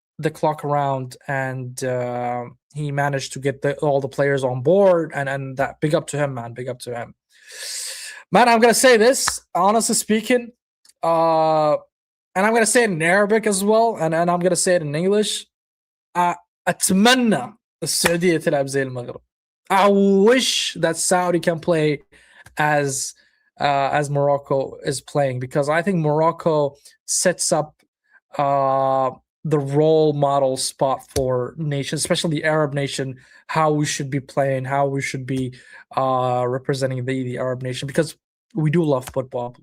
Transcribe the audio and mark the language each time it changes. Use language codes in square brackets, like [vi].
[en] the clock around, and he managed to get all the players on board, and that, big up to him, man. Big up to him, man. I'm gonna say this, honestly speaking, and I'm gonna say it in Arabic as well, and I'm gonna say it in English. [ar] أتمنى السعودية تلعب زي المغرب. [en] I wish that Saudi can play as Morocco is playing, because I think Morocco sets up the role model spot for nations, especially the Arab nation, how we should be playing, how we should be representing the Arab nation, because we do love football.